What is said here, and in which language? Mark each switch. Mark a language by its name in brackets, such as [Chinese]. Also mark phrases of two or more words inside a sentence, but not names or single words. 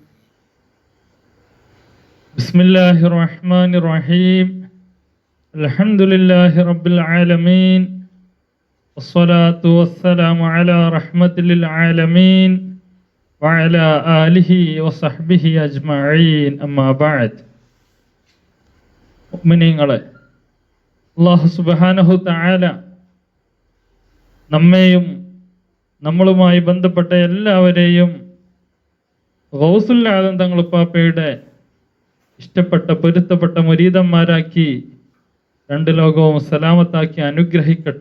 [Arabic] بسم الله الرحمن الرحيم. الحمد لله رب العالمين والصلاة والسلام على رحمة للعالمين وعلى آله وصحبه أجمعين. أما بعد. [Malayalam] മുഅ്മിനീങ്ങളെ, അല്ലാഹു [Arabic] سبحانه تعالى [Malayalam] നമ്മെയും നമ്മളുമായി ബന്ധപ്പെട്ട എല്ലാവരെയും ഗൗസുൽ ആദം തങ്ങൾ ഉപ്പാപ്പയുടെ ഇഷ്ടപ്പെട്ട പൊരുത്തപ്പെട്ട മുരീദന്മാരാക്കി രണ്ട് ലോകവും സലാമത്താക്കി അനുഗ്രഹിക്കട്ടെ.